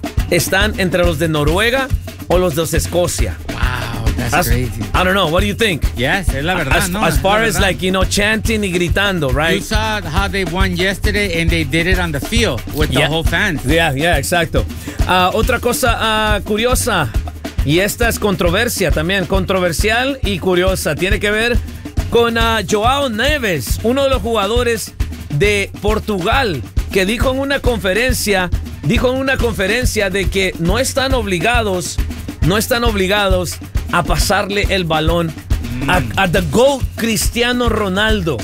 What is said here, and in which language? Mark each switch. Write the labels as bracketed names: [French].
[Spanish] Están entre los de Noruega o los de Escocia. [English] That's crazy. I don't know. What do you think? Yes, [Spanish] es la verdad. [English] As far as like, you know, chanting [Spanish] y gritando, [English] right? You saw how they won yesterday and they did it on the field with the whole fans. Yeah, [Spanish] exacto. Otra cosa curiosa, y esta es controversia también, controversial y curiosa. Tiene que ver con Joao Neves, uno de los jugadores de Portugal, que dijo en una conferencia de que no están obligados a pasarle el balón a the GOAT Cristiano Ronaldo.